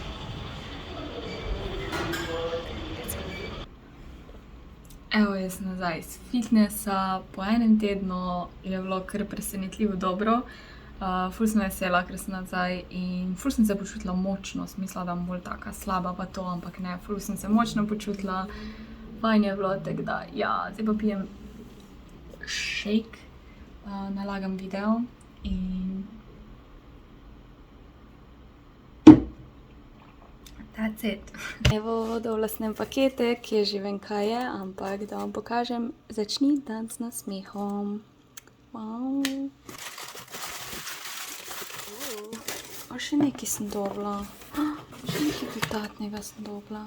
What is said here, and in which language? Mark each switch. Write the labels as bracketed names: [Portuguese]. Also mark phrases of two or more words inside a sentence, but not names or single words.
[Slovenian] Evo, jaz sem nazaj iz fitnessa, po enem tednu je bilo kar presenetljivo dobro. Ful sem vesela, ker sem nazaj in ful sem se počutila močno, sem mislila, da bom bolj taka slaba pa to, ampak ne, ful sem se močno počutila. Fajn je bilo, tako da, ja, zdaj pa pijem shake, nalagam video in [English] that's it. [Slovenian] Evo, dobila sem paketek, ki je že vem, kaj je, ampak da vam pokažem, začni dan s nasmehom. Wow. A še nekaj sem dobila. Še nekaj dodatnega sem dobila.